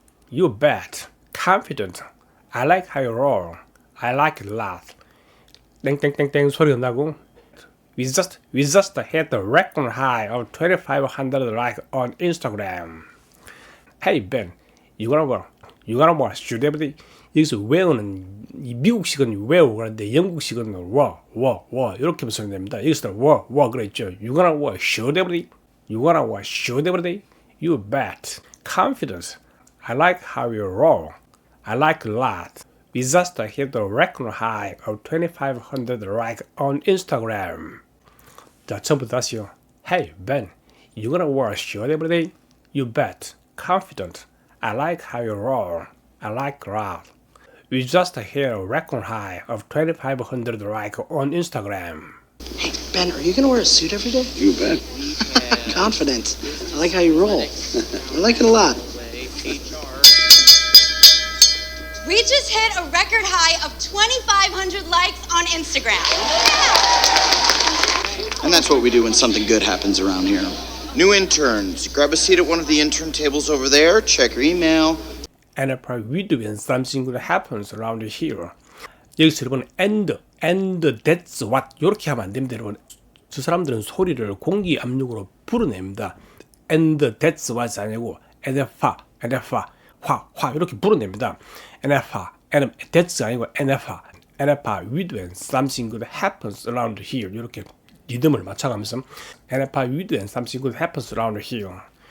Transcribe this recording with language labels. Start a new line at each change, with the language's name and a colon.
English: You bet. Confident. I like how you roll. I like it a lot.
Korean: 땡땡땡땡 소리가 나고.
English: We just hit the record high of 2,500 likes on Instagram. Hey Ben, you gonna wear a shirt every day?
Korean: 여기서 wear는 미국식은 wear 그런데 영국식은 wear 이렇게 쓰면 됩니다. 여기서 wear 그랬죠.
English: You gonna wear a shirt every day? You gonna wear a shirt every day? You bet. Confidence. I like how you roll. I like a lot. We just hit the record high of 2,500 likes on Instagram.
Korean: 자, 처음부터 다시요.
English: Hey Ben, you gonna wear a shirt every day? You bet. Confident. I like how you roll. I like a lot. We just hit a record high of 2,500 likes on Instagram. Hey, Ben, are you going to wear a suit every day? You bet. Confident. I like how you roll. I like it a lot. We just hit a record high of 2,500 likes on Instagram. And that's what we do when something good happens around here. New interns, grab a seat at one of the intern tables over there, check your email. And we do when something good happens around here.
Korean: 여기서 여러분
English: and that's what
Korean: 이렇게 하면 안 됩니다. 여러분 저 사람들은 소리를 공기 압력으로 불어냅니다. and that's what's 아니고 and 화 이렇게 불어냅니다. and that's 아니고 and
English: And if I read when something good happens around here.
Korean: 이렇게 리듬을 맞춰가면서
English: And if I read when something good happens around here.